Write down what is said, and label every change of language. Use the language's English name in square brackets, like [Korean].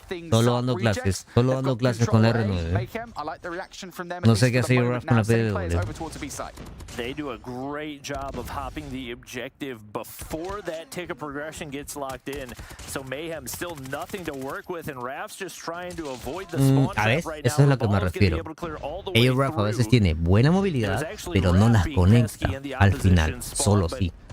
[Spanish] Solo dando clases con la R9. No sé qué hace Euraf con la PDW. [English] They do a great job of hopping the objective before that tick of progression gets locked in. So Mayhem still nothing to work with, and Raf's just trying to avoid the spawn trap right now. [Spanish] Eso es lo que me refiero. Euraf a veces tiene buena movilidad, pero no las conecta al final, solo sí.